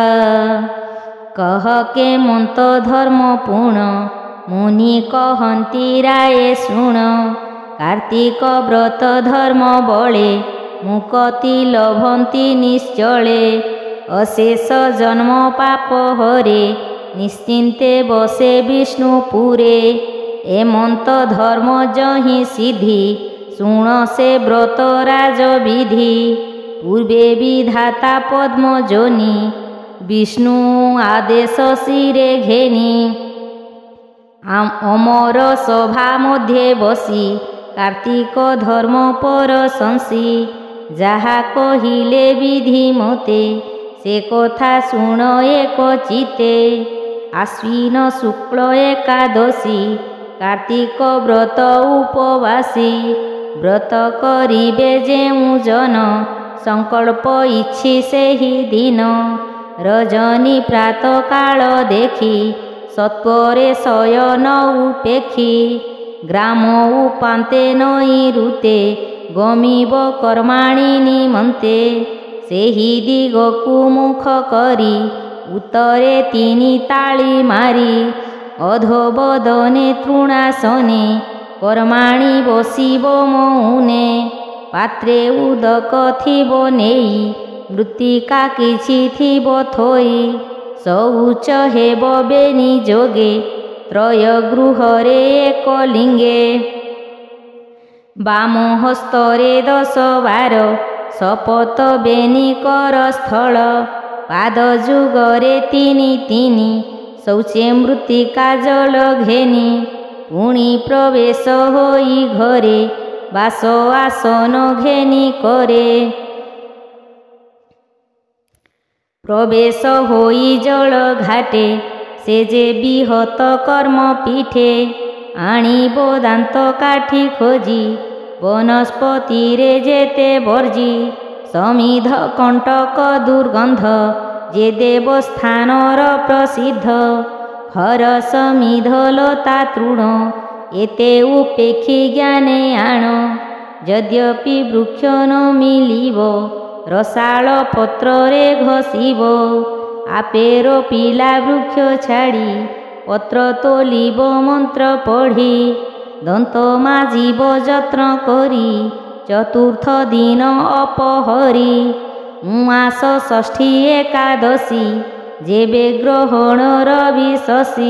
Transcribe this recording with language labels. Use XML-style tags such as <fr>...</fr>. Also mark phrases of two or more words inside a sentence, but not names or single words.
<or>କହ କେ ମନ୍ତ ଧର୍ମ ପୂର୍ଣ୍ଣ ମୁନି କହନ୍ତି ରାୟେ ଶୃଣ। କାର୍ତ୍ତିକ ବ୍ରତ ଧର୍ମ ବଳେ ମୁକ୍ତି ଲଭନ୍ତି ନିଶ୍ଚଳେ। ଅଶେଷ ଜନ୍ମ ପାପ ହରେ ନିଶ୍ଚିନ୍ତେ ବସେ ବିଷ୍ଣୁପୁରେ। ଏମନ୍ତ ଧର୍ମ ଯହିଁ ସିଦ୍ଧି ଶୁଣ ସେ ବ୍ରତ ରାଜ ବିଧି। ପୂର୍ବେ ବିଧାତା ପଦ୍ମ ଯୋନି ବିଷ୍ଣୁ ଆଦେଶ ଶିରେ ଘେନି। ଅମର ସଭା ମଧ୍ୟେ ବସି କାର୍ତ୍ତିକ ଧର୍ମ ପର ସଂସି। ଯହା କହିଲେ ବିଧି ମତେ ସେ କଥା ଶୁଣ ଏକ ଚିତ୍ତେ। ଆଶ୍ୱିନ ଶୁକ୍ଳ ଏକାଦଶୀ କାର୍ତ୍ତିକ ବ୍ରତ ଉପବାସୀ। ବ୍ରତ କରିବେ ଯେଉଁ ଜନ ସଂକଳ୍ପ ଇଚ୍ଛି ସେହି ଦିନ। ରଜନୀ ପ୍ରାତ କାଳ ଦେଖି ସତ୍ୱରେ ଶୟନ ଉପେକ୍ଷି। ଗ୍ରାମ ଉପାନ୍ତେ ନଈ ଋତେ ଗମିବ କର୍ମାଣି ନିମନ୍ତେ। ସେହି ଦିଗକୁ ମୁଖ କରି ଉତ୍ତରେ ତିନି ତାଳି ମାରି। ଅଧୋବଦନେ ତୃଣାସନେ କର୍ମାଣି ବସିବ ମୌନେ। ପାତ୍ରେ ଉଦକ ଥିବ ନେଇ ମୃତ୍ତିକା କିଛି ଥିବ ଥୋଇ। ଶୌଚ ହେବ ବେନି ଯୋଗେ ତ୍ରୟ ଗୃହରେ ଏକ ଲିଙ୍ଗେ। ବାମ ହସ୍ତରେ 10 ବାର ଶପଥ ବେନି କର ସ୍ଥଳ। ପାଦ ଯୁଗରେ ତିନି ତିନି ଶୌଚେ ମୃତ୍ତିକା ଜଳ ଘେନି। ପୁଣି ପ୍ରବେଶ ହୋଇ ଘରେ ବାସ ଆସନ ଘେନି କରେ। ପ୍ରବେଶ ହୋଇ ଜଳ ଘାଟେ ସେ ଯେ ବିହିତ କର୍ମ ପୀଠେ। ଆଣିବ ଦାନ୍ତ କାଠି ଖୋଜି ବନସ୍ପତି ରେ ଯେତେ ବର୍ଜି। ସମିଧ କଣ୍ଟକ ଦୁର୍ଗନ୍ଧ ଯେ ଦେବସ୍ଥାନର ପ୍ରସିଦ୍ଧ। ହର ସମିଧ ଲତା ତୃଣ ଏତେ ଉପେକ୍ଷି ଜ୍ଞାନେ ଆଣ। ଯଦ୍ୟପି ବୃକ୍ଷ ନ ମିଳିବ ରସାଳ ପତ୍ରରେ ଘଷିବ। ଆପେର ପିଲା ବୃକ୍ଷ ଛାଡ଼ି ପତ୍ର ତୋଲିବ ମନ୍ତ୍ର ପଢ଼ି। ଦନ୍ତ ମାଜିବ ଯତ୍ନ କରି ଚତୁର୍ଥ ଦିନ ଅପହରି। ଉମାସ ଷଷ୍ଠୀ ଏକାଦଶୀ ଯେବେ ଗ୍ରହଣର ବିଶସି।</or>